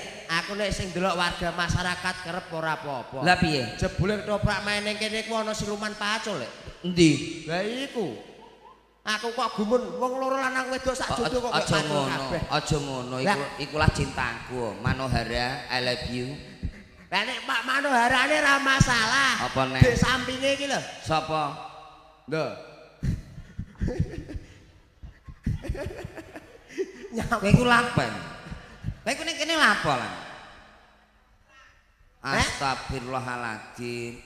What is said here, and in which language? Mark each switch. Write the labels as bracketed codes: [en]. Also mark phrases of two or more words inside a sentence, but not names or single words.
[jv] Aku nek sing delok warga masyarakat Kerep ora apa-apa. Lah piye? Jebule ketoprak main kene ku ana siluman pacul lek. Endi? Lah iku. Aku kok gumun wong loro lanang wedok sak jodo kok Aja pacul kabeh. Aja ngono ikulah cintaku. Manohara [en] I love you. [jv] Lah nek Pak Manoharane ra masalah. Apa nek? Di sampinge iki lho. Sapa? Lho. Kowe iku lapen. Kowe iku ning kene lapo lan? Astagfirullahaladzim.